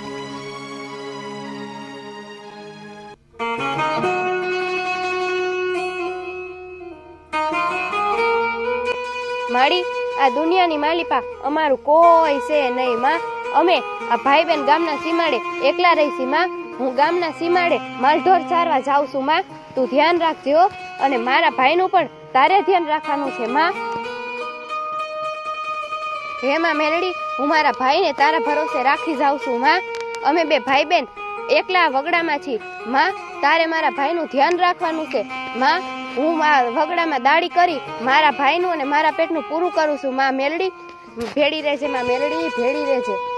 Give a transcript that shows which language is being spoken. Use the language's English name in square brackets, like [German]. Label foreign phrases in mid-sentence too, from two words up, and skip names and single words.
[Gujarati] માડી આ દુનિયાની માલિપા અમારું કોઈ સે નહીં માં અમે આ ભાઈ બેન ગામના સીમાડે એકલા રહી સી માં હું ગામના સીમાડે માલઢોર ચારવા જાઉં છું માં તું ધ્યાન રાખજો અને મારા ભાઈનું પણ તારે ધ્યાન રાખવાનું છે માં હે માં મેલડી હું મારા ભાઈ ને તારા ભરોસે રાખી જાઉં છું માં અમે બે ભાઈ બેન એકલા વગડામાં છી માં તારે મારા ભાઈનું ધ્યાન રાખવાનું છે માં હું વગડામાં દાડી કરી મારા ભાઈનું અને મારા પેટનું પૂરું કરું છું માં મેલડી ભેડી રહેજે માં મેલડી ભેડી રહેજે